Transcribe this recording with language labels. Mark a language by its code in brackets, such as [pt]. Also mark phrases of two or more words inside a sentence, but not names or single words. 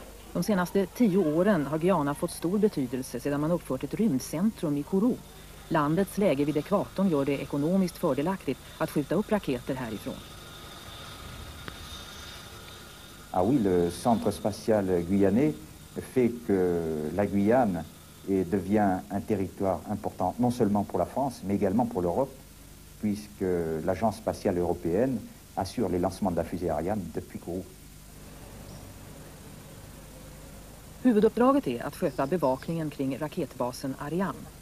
[sv] De senaste 10 åren har Guyana fått stor betydelse sedan man uppfört ett rymdcentrum i Kourou. Landets läge vid ekvatorn gör det ekonomiskt fördelaktigt att skjuta upp raketer härifrån. [fr] Ah oui, le centre spatial guyanais fait que la Guyane devient un territoire important, non seulement pour la France, mais également pour l'Europe, puisque l'Agence spatiale européenne assure les lancements de la fusée Ariane depuis Kourou. [sv] Huvuduppdraget är att sköta bevakningen kring raketbasen Ariane.